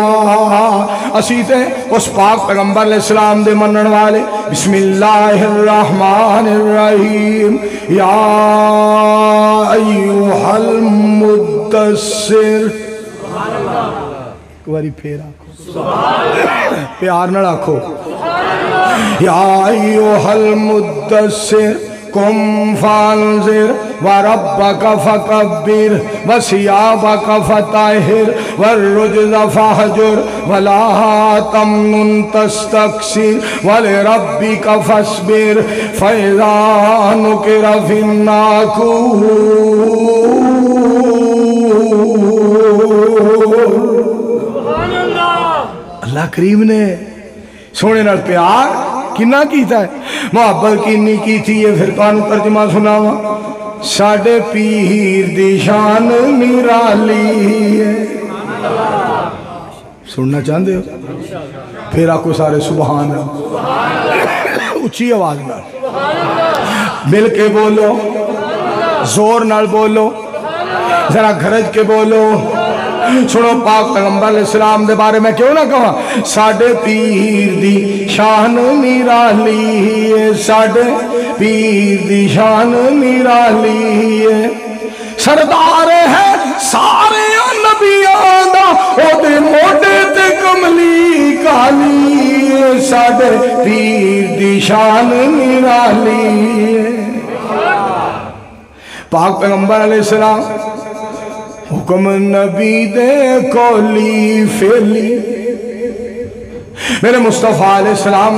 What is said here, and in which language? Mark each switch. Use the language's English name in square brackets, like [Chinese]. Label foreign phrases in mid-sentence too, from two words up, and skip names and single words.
[Punjabi] اسی تے اس پاک پیغمبر [Arabic] علیہ السلام [Punjabi] دے منن والے [Arabic] بسم اللہ الرحمن الرحیم یا ایوہ المدثر. [Punjabi] کواری پھر آکھو پیار نہ رکھو. [Arabic] یا ایوہ المدثر قم فانذر وربک فکبر وثیابک فطہر والرجز فاہجر ولا تمنن تستکثر ولربک فاصبر فاذا نقر فی الناقور. [Punjabi] اللہ کریم نے سونے نال پیار کنا کیتا ہے، محبت کنی کی تھی. یہ پھر تانوں ترجمہ سناواں. ساڑے پیر دی شان نرالی ہے، [Urdu] سننا چاہتے ہو؟ [Punjabi] پھر آکو سارے سبحان اچھی آواز نال مل کے بولو، زور نال بولو، ذرا گھرج کے بولو۔ سنو پاک پیغمبر [Arabic] علیہ السلام [Punjabi] دے بارے میں کیوں نہ کہا ساڑھے پیر دی شان نرالی ہے، ساڑھے پیر دی شان نرالی ہے، سردار ہے سارے نبیاں دا او دے موڈے تے کملی کالی ہے، ساڑھے پیر دی شان نرالی ہے۔ پاک پیغمبر [Arabic] علیہ السلام [Punjabi] حکم نبی دے کولی فیلی، میرے مصطفیٰ [Arabic] علیہ السلام